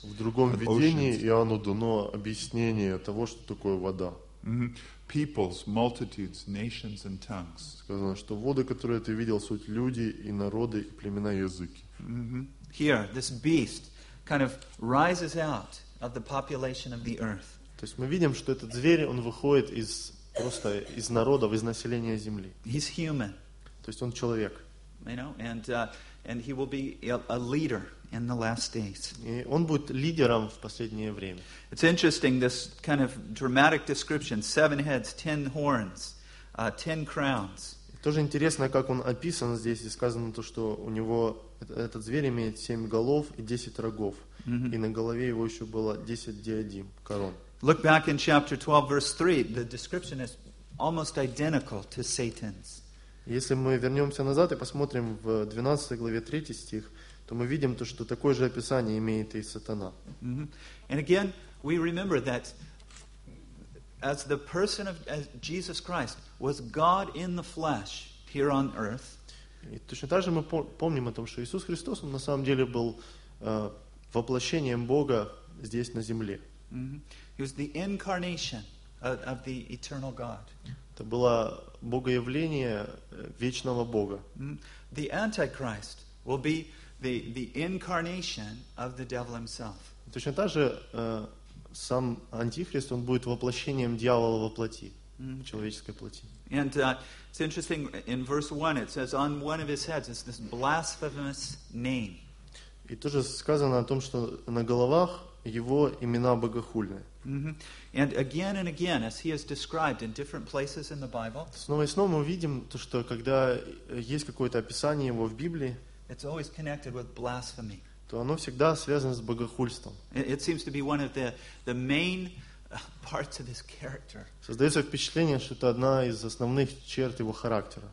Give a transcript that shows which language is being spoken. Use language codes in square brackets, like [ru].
[ru] В другом видении Иоанну дано объяснение того, что такое вода. [en] Peoples, multitudes, nations and tongues. [ru] Сказано, что воды, которые ты видел, суть люди и народы и племена и языки. [en] Here, this beast kind of rises out of the population of the earth. [ru] То есть мы видим, что этот зверь, он выходит из просто из народов, из населения земли. [en] He's human. [ru] То есть он человек. [en] You know, and he will be a leader in the last days. [ru] И он будет лидером в последнее время. [en] It's interesting this kind of dramatic description: seven heads, ten horns, ten crowns. [ru] Тоже интересно, как он описан здесь, и сказано то, что у него этот зверь имеет семь голов и десять рогов, и на голове его еще было десять диадем, корон. [en] Look back in chapter 12, verse 3. The description is almost identical to Satan's. [ru] Если мы вернемся назад и посмотрим в 12 главе 3 стих, то мы видим то, что такое же описание имеет и сатана. [en] And again, we remember that as the person of Jesus Christ was God in the flesh here on earth. [ru] И точно так же мы помним о том, что Иисус Христос, он на самом деле был воплощением Бога здесь на земле. [en] He was the incarnation of the eternal God. [ru] Это было Богоявление вечного Бога. [en] The Antichrist will be the incarnation of the devil himself. [ru] Точно так же сам Антихрист, он будет воплощением дьявола во плоти, в человеческой плоти. [en] And it's interesting, in verse 1 it says, on one of his heads is this blasphemous name. [ru] И тоже сказано о том, что на головах его имена богохульные. [en] And again and again, as he is described in different places in the Bible, [ru] снова и снова мы видим то, что когда есть какое-то описание его в Библии, [en] it's always connected with blasphemy. [ru] То оно всегда связано с богохульством. [en] It seems to be one of the main parts of his character. [ru] Создается впечатление, что это одна из основных черт его характера.